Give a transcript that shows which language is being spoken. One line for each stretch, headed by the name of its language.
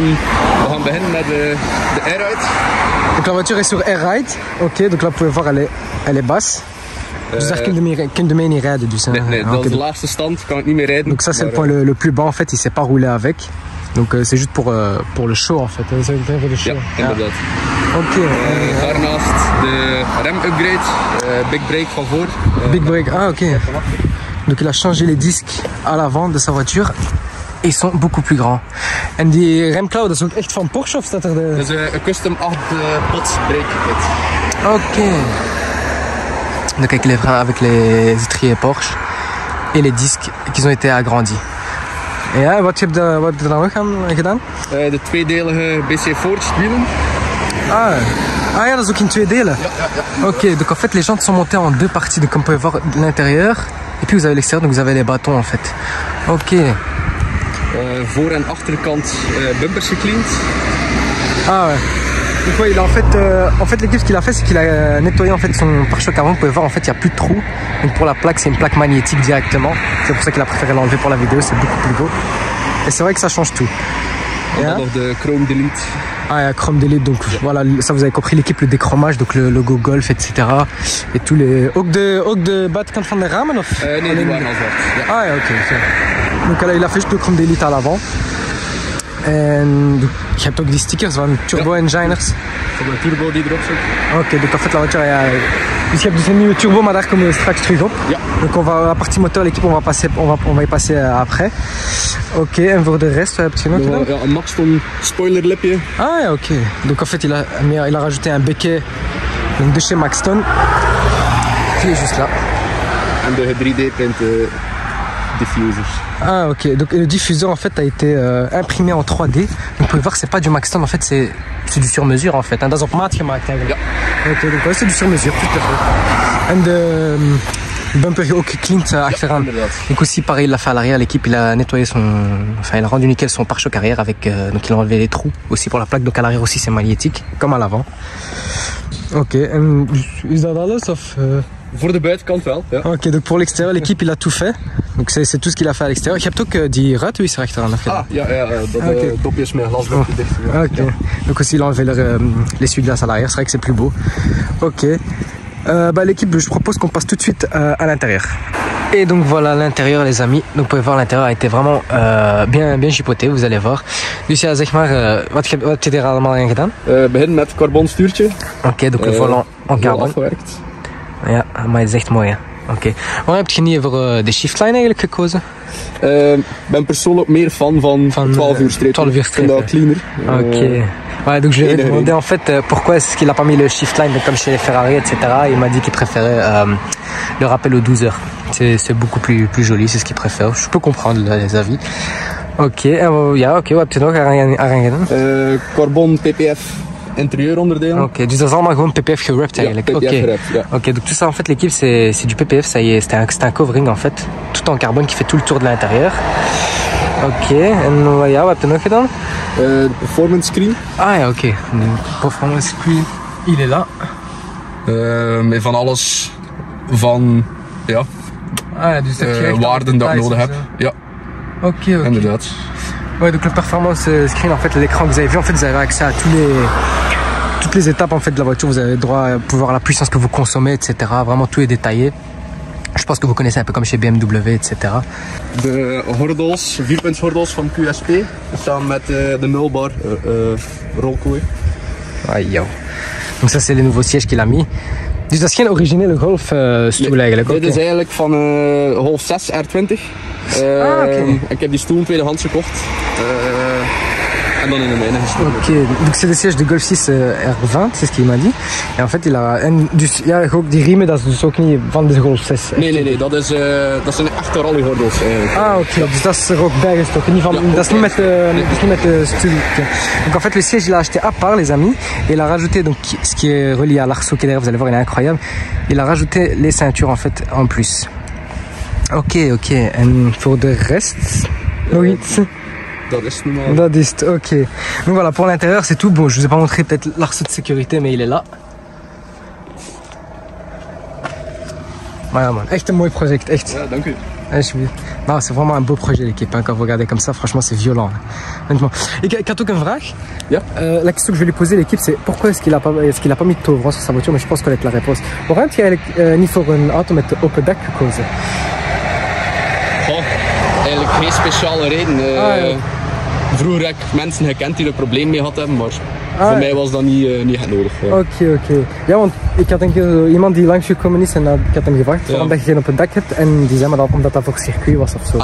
Dutch: We gaan beginnen met de air-ride.
French: Donc la voiture est sur air-ride. Ok, donc là vous pouvez voir elle est basse.
Dutch: Dus daar kun je mee niet rijden dus. Nee, dat is de laagste stand, kan ik niet meer rijden.
French: Donc ça c'est le point le plus bas en fait, il sait pas rouler avec. Donc c'est juste pour le show en fait. C'est pour le show.
Dutch: Ja, inderdaad. Ok. Daarnaast de rem-upgrade, big brake van voor.
English: Big brake, ah ok.
French: Donc il a changé les disques à l'avant de sa voiture. Et ils sont beaucoup plus grands.
Dutch: En die remklauw, dat is ook echt van Porsche of staat er de... Dat is een custom 8 pots brake kit. Ok.
French: Donc avec les freins, avec les étriers Porsche et les disques qui ont été agrandis.
Dutch: Et ja, wat heb je er dan nog aan gedaan? De tweedelige BC Forged wielen. Ah ja, dat is ook in twee delen. Ja.
French: Ok, donc en fait les jantes sont montées en deux parties. Donc comme vous pouvez voir l'intérieur et puis vous avez l'extérieur, donc vous avez les bâtons en fait. Ok.
Dutch: Voor- en achterkant bumpers gecleaned.
French: Ah ouais. Donc ouais, il a en fait l'équipe ce qu'il a fait c'est qu'il a nettoyé en fait son pare-choc avant. Vous pouvez voir en fait il n'y a plus de trous. Donc pour la plaque c'est une plaque magnétique directement. C'est pour ça qu'il a préféré l'enlever pour la vidéo, c'est beaucoup plus beau. Et c'est vrai que ça change tout.
Dutch: En dan nog de Chrome Delete.
French: Ah ja, Chrome Delete, donc voilà, ça vous avez compris l'équipe, le déchromage, donc le logo Golf, etc. Et tous les...
Dutch: Ook de buitenkant van de ramen of? Nee, die waren al zwart. Ja. Ah ja, ok.
French: Donc là, il a fait juste le Chrome Delete à l'avant.
Dutch: En je hebt ook die stickers van Turbo Enginers. Voor de turbo die erop zit.
French: Ok, donc en fait la voiture,
Dutch: dus je hebt dus een nieuwe turbo, maar daar komen we straks terug op. Ja.
French: Donc on va, la partie moteur, l'équipe, on va y passer après.
Dutch: Ok, en voor de rest, wat heb je nog gedaan? Ja, een Maxton spoilerlipje. Ah ja, ok.
French: Donc en fait il a rajouté un béquet donc de chez Maxton qui est juste là.
Dutch: En de 3D print diffusers.
French: Ah ok, donc le diffuseur en fait a été imprimé en 3D. Donc vous pouvez voir que c'est pas du Maxton, en fait c'est du sur-mesure en fait.
Dutch: Dat is op maat gemaakt eigenlijk. Ja.
French: Ok, donc ouais, c'est du sur-mesure, tout à fait.
Dutch: En de bumper ook gecleaned achteraan.
French: Donc aussi pareil, il l'a fait à l'arrière, l'équipe il a nettoyé il a rendu nickel son pare-choc arrière avec, donc il a enlevé les trous aussi pour la plaque. Donc à l'arrière aussi c'est magnétique, comme à l'avant.
Dutch: Ok, en is dat alles of... Voor de buitenkant wel, ja.
French: Ok, donc pour l'extérieur, l'équipe il a tout fait. Donc c'est tout ce qu'il a fait à l'extérieur.
Dutch: Je hebt ook die ruitenwisser achteraan afgedaan. Ah, ja, dat dopjes met glasdrukje dicht. Ja. Ok, ja.
French: Donc aussi il a enlevé l'essuie-glace à l'arrière, c'est vrai que c'est plus beau. Ok, l'équipe, je propose qu'on passe tout de suite à l'intérieur. Et donc voilà l'intérieur les amis. Donc vous pouvez voir l'intérieur a été vraiment bien chipoté, vous allez voir.
Dutch: Dus ja, zeg maar, wat heb je er allemaal aan gedaan? Begin met carbon stuurtje.
French: Ok, donc le volant en carbon.
Dutch: Afgewerkt. Ja, maar het is echt mooi hè. Oké. Waarom heb je niet voor de shiftline eigenlijk gekozen? Ik ben persoonlijk meer fan van 12 uur strepen. 12 uur strepen. Dat cleaner. Ok.
French: Ouais, donc je lui ai demandé en fait pourquoi est-ce qu'il a pas mis le shiftline comme chez Ferrari, etc. Il m'a dit qu'il préférait le rappel aux 12 heures. C'est beaucoup plus joli, c'est ce qu'il préfère. Je peux comprendre les avis.
Dutch: Ok, ja, oké, wat heb je nog aan gedaan? Carbon PPF interieuronderdelen. Ok, dus dat is allemaal gewoon PPF gewrapped eigenlijk. Ja, PPF gewrapped, ja.
French: Ok, donc tout ça en fait l'équipe c'est du PPF, ça y est, c'est un covering en fait, tout en carbone qui fait tout le tour de l'intérieur.
Dutch: Ok, en ja, wat heb je nog gedaan?
English: Performance screen.
French: Ah ja, oké. Performance screen, il est là.
Dutch: Met van alles van, ja, ah ja, dus waarden dat ik nodig heb. Ja, ok. Inderdaad.
French: Ouais, donc le performance screen, en fait, l'écran que vous avez vu, en fait, vous avez accès à toutes les étapes en fait de la voiture. Vous avez le droit à pouvoir la puissance que vous consommez, etc. Vraiment tout est détaillé. Je pense que vous connaissez un peu comme chez BMW, etc.
Dutch: De gordels, 4-punts gordels van QSP, samen met de nulbar rolkooi.
French: Ah, yo. Donc ça c'est les nouveaux sièges qu'il a mis.
Dutch: Dus dat is geen originele golfstoel eigenlijk? Dit is eigenlijk van Golf 6 R20. Okay. Ik heb die stoel tweedehands gekocht. En dan in de mijne gestoken.
French: Ok, donc c'est le siège de Golf 6 R20, c'est ce qu'il m'a dit. En fait, il a.
Dutch: En dus ja, ook die riemen, dat is dus ook niet van de Golf 6. Nee, dat zijn echte rallygordels eigenlijk. Ah, ok, dus dat is er ook bij gestoken. Niet van, ja, dat is niet met de stoel.
French: Donc en fait, le siège, il a acheté à part, les amis, et il a rajouté, donc, ce qui est relié à l'arceau qui est derrière, vous allez voir, il est incroyable. Il a rajouté les ceintures en fait en plus. Ok, en pour de reste, oui.
Dutch: Dat is normaal. Dat is het, ok.
French: Donc voilà, pour l'intérieur c'est tout. Bon, je vous ai pas montré peut-être l'arceau de sécurité, mais il est là.
Dutch: Voilà man, echt un mooi project, echt. Ja, dank u.
French: Non, c'est vraiment un beau projet l'équipe, hein. Quand vous regardez comme ça, franchement c'est violent. Honnêtement.
Dutch: Ik had ook een vraag. Ja.
French: La question que je vais lui poser l'équipe, c'est pourquoi est-ce qu'il a pas mis de toverand sur sa voiture, mais je pense connaître la réponse.
Dutch: Waarom heb je eigenlijk niet voor een auto met open dak gekozen? Goh, eigenlijk geen speciale reden. Ja. Vroeger heb ik mensen gekend die er een probleem mee hadden, maar voor mij was dat niet echt nodig. Ja. Oké. Ja, want ik had een keer iemand die langsgekomen is en ik had hem gevraagd waarom dat je geen op het dak hebt en die zei maar dat omdat dat voor circuit was of zo.